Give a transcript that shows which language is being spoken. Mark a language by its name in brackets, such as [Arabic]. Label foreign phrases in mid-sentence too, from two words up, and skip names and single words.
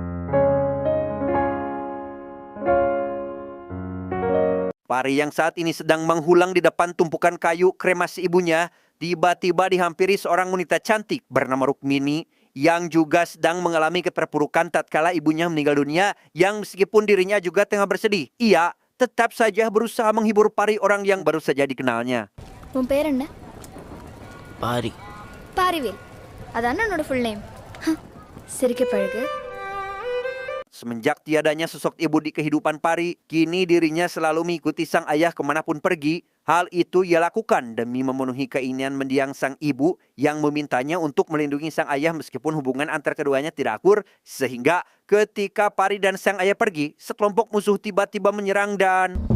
[Indonesian] Pari yang saat ini sedang menghulang di depan tumpukan kayu kremasi ibunya, tiba-tiba dihampiri seorang wanita cantik bernama Rukmini yang juga sedang mengalami keterpurukan tatkala ibunya meninggal dunia, yang meskipun dirinya juga tengah bersedih, ia tetap saja berusaha menghibur Pari, orang yang baru saja dikenalnya. [Tamil] உன் பேர் என்ன? Pari. பாரிவேல். அதான என்னோட [English] full name. [Tamil] சிரிக்க பழகு. [Indonesian] Semenjak tiadanya sosok ibu di kehidupan Pari, kini dirinya selalu mengikuti sang ayah kemanapun pergi. Hal itu ia lakukan demi memenuhi keinginan mendiang sang ibu yang memintanya untuk melindungi sang ayah meskipun hubungan antar keduanya tidak akur. Sehingga ketika Pari dan sang ayah pergi, sekelompok musuh tiba-tiba menyerang dan...